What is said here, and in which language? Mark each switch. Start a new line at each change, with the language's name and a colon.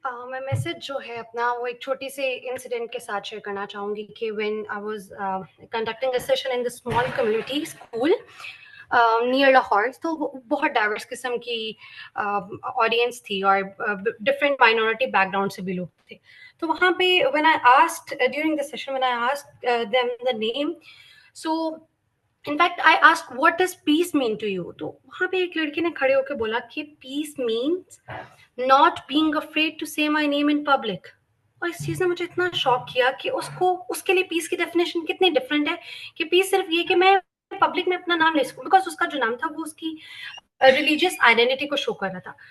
Urdu: میں میسج جو ہے اپنا وہ ایک چھوٹی سی انسیڈنٹ کے ساتھ شیئر کرنا چاہوں گی کہ
English: When I was conducting a session in the small community school near Lahore.
Urdu: تو بہت ڈائیورس قسم کی آڈینس تھی اور ڈفرینٹ مائنورٹی بیک گراؤنڈ سے بھی لوگ تھے. تو وہاں پہ
English: When I asked during the session, when I asked them the name, so in fact I ask what does peace mean to you.
Urdu: تو وہاں پہ ایک لڑکی نے کھڑے ہو کے بولا کہ پیس means
English: not being afraid to say my name in public.
Urdu: اور اس چیز نے مجھے اتنا شاک کیا کہ اس کے لیے پیس کی ڈیفینیشن کتنی ڈفرینٹ ہے. کہ پیس صرف یہ کہ میں پبلک میں اپنا نام لے سکوں, بیکاز اس کا جو نام تھا وہ اس کی ریلیجیس آئیڈینٹی کو شو کر رہا تھا.